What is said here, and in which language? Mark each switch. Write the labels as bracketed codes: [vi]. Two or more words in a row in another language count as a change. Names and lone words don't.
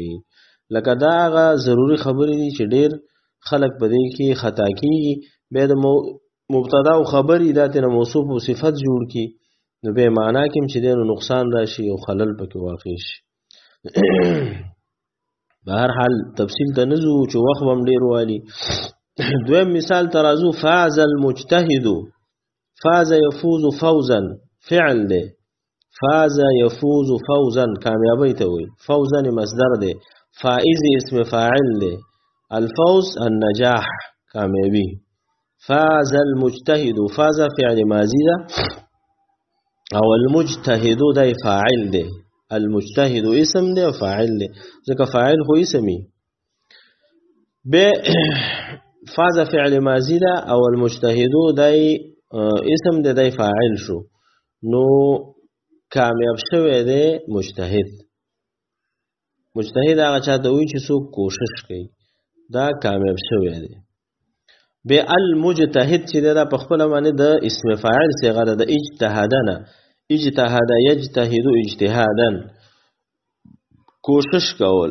[ps] لکه دا هغه ضروری خبرې دي چې ډېر خلک په دې کې خطا کېږي، بیا د مبتدا او خبر دا تینا موصوف او صفت جوړ کی، نو به معنا کې چې دینو نقصان راشي او خلل پکې واقع شي. به هر حال تفصیل ته نزو چې وخت هم ډیر والی. دویم مثال ترازو [ar] فاز المجتهد، فاز يفوز فوزا [ps] فعل ده، [ar] فاز يفوز فوزا [ps] کامیابی ته وي، فوزا مصدر ده، فائز اسم فاعل ده، [ar] الفوز النجاح [ps] کامیابی. [ar] فاز المجتهد، [ps] فاز فعل ماضی ده او المجتهد ده فاعل ده، المجتهد اسم ده فاعل ده، ځکه فاعل خو اسمي. به فاز فعل ماضی ده او المجتهد ده اسم ده، ده فاعل شو، نو کامیاب شوی ده مجتهد. مجتهد هغه چاته وي چې څوک کوشش کوي، دا کامیاب شوی ده. به المجتهد چې دا په خپل معنی د اسم فاعل صيغه ده، د اجتهادنا، [ar] اجتهاد یجتهد اجتهادا، [ps] کوشش کول.